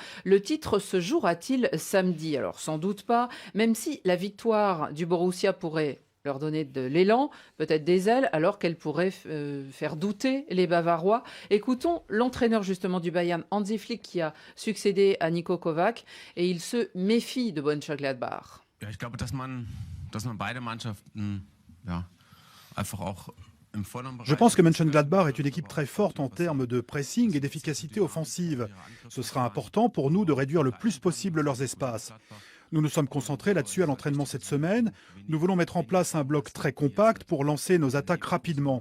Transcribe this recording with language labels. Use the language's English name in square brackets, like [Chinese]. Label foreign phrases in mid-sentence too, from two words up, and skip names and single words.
[French] Le titre se jouera-t-il samedi? Alors sans doute pas, même si la victoire du Borussia pourrait leur donner de l'élan, peut-être des ailes, alors qu'elle pourrait faire douter les Bavarois. Écoutons l'entraîneur justement du Bayern, Hansi Flick, qui a succédé à Niko Kovac, et il se méfie de Mönchengladbach. [German] Ja, ich glaube, dass man beide Mannschaften einfach auch. [French] Je pense que Mönchengladbach est une équipe très forte en termes de pressing et d'efficacité offensive. Ce sera important pour nous de réduire le plus possible leurs espaces. Nous nous sommes concentrés là-dessus à l'entraînement cette semaine. Nous voulons mettre en place un bloc très compact pour lancer nos attaques rapidement.